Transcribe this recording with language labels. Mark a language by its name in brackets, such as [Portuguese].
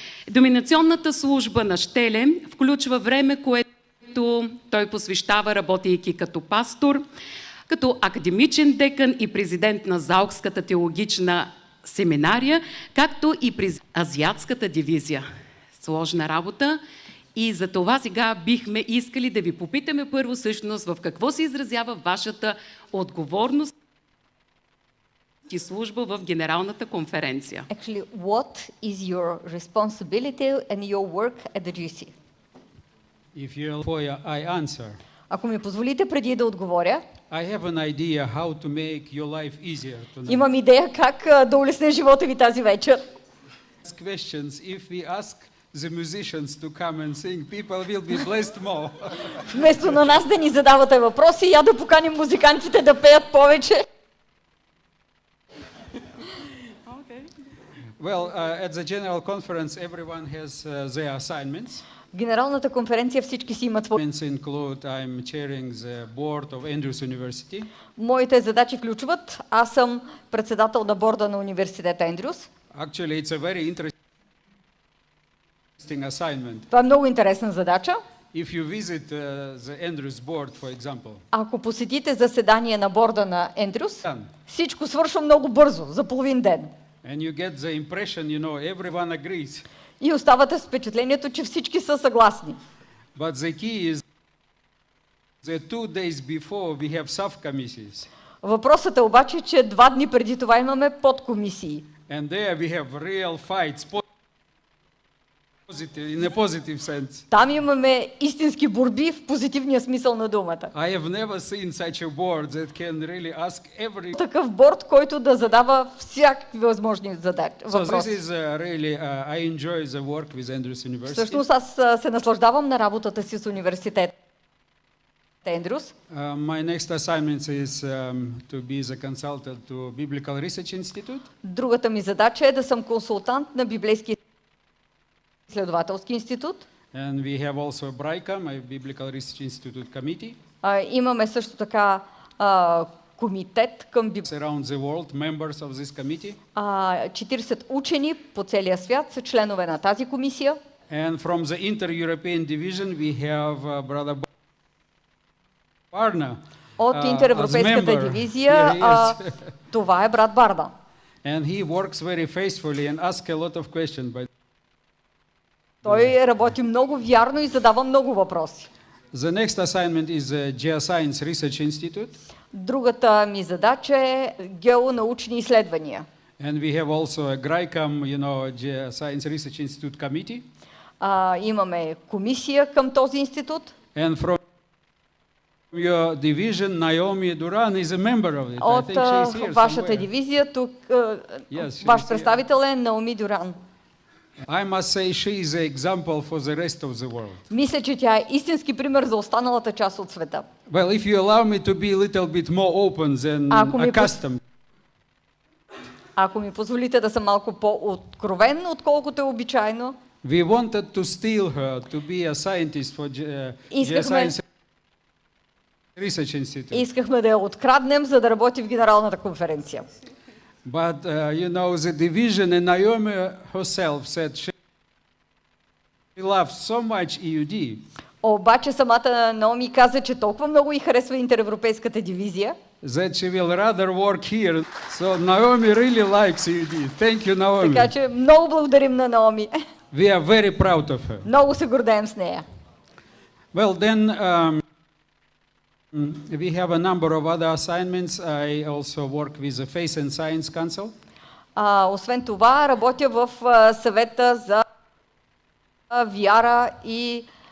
[Bulgarian] Доминационната служба на Щеле включва време, което той посвещава, работейки като пастор, като академичен декан и президент на Заукската теологична семинария, както и през Азиатската дивизия. Сложна работа и за това сега бихме искали да ви попитаме първо всъщност в какво се изразява вашата отговорност и служба в Генералната конференция. [English] Actually, what is your responsibility and your work at the GC? If you I answer, [Bulgarian] Ако ми позволите преди да отговоря, [English] I have an idea how to make your life easier tonight. [Bulgarian] имам идея как да улесня живота ви тази вечер. [English] Ask questions. If we ask the musicians to come and sing, people will be blessed more. [Bulgarian] Вместо на нас да ни задавате въпроси, я да поканим музикантите да пеят повече. [English] Well, at the general conference, everyone has their assignments. [Bulgarian] В Генералната конференция всички си имат свои. [English] Assignments include I'm chairing the board of Andrews University. [Bulgarian] Моите задачи включват, аз съм председател на борда на университета Андрюс. [English] Actually, it's a very interesting assignment. [Bulgarian] Това е много интересна задача. [English] If you visit the Andrews board, for example, [Bulgarian] Ако посетите заседание на борда на Андрюс, всичко свършва много бързо, за половин ден. [English] and you get the impression, everyone agrees. [Bulgarian] И оставате с впечатлението, че всички са съгласни. [English] But the key is that 2 days before we have subcommittees. [Bulgarian] Въпросът е обаче, че 2 дни преди това имаме подкомисии. [English] And there we have real fights, in a positive sense. [Bulgarian] Там имаме истински борби в позитивния смисъл на думата. [English] I have never seen such a board that can really ask every... [Bulgarian] Такъв борд, който да задава всякакви възможни [English] So [Bulgarian] въпроси. [English] this is really, I enjoy the work with Andrews University. [Bulgarian] Всъщност аз се наслаждавам на работата си с университет Андрюс. [English] My next assignment is to be the consultant to Biblical Research Institute. [Bulgarian] Другата ми задача е да съм консултант на Библейския изследователски институт. [English] And we have also BRICAM, a Biblical Research Institute committee. [Bulgarian] Имаме също така комитет към [English] Around the world, members of this committee. [Bulgarian] 40 учени по целия свят са членове на тази комисия. [English] And from the Inter-European division we have brother Barna. [Bulgarian] От интеревропейската дивизия това е брат Барна. [English] And he works very faithfully and asks a lot of questions. [Bulgarian] Той работи много вярно и задава много въпроси. [English] The next assignment is the Geoscience Research Institute. [Bulgarian] Другата ми задача е геонаучни изследвания. [English] And we have also a GRICAM, Geoscience Research Institute committee. [Bulgarian] Имаме комисия към този институт. [English] And from your division, Naomi Duran is a member of it. I [Bulgarian] От [English] think she's here [Bulgarian] вашата [English] somewhere. [Bulgarian] дивизия тук [English] Yes, [Bulgarian] ваш [English] she's [Bulgarian] представител е Наоми Дюран. [English] I must say she is an example for the rest of the world. [Bulgarian] Мисля, че тя е истински пример за останалата част от света. [English] Well, if you allow me to be a little bit more open than accustomed. [Bulgarian] Ако ми позволите да съм малко по-откровен, отколкото е обичайно. [English] We wanted to steal her to be a scientist for Geoscience Research Institute. [Bulgarian] Искахме да я откраднем, за да работи в Генералната конференция. [English] But, the division, and Naomi herself said she loves so much EUD. [Bulgarian] Обаче самата Наоми каза, че толкова много и харесва интеревропейската дивизия, [English] That she will rather work here. So Naomi really likes EUD. Thank you, Naomi. [Bulgarian] така че много благодарим на Наоми. [English] We are very proud of her. [Bulgarian] Много се гордеем с нея. [English] Well, then we have a number of other assignments. I also work with the Faith and Science Council. [Bulgarian] Освен това, работя в съвета за вяра и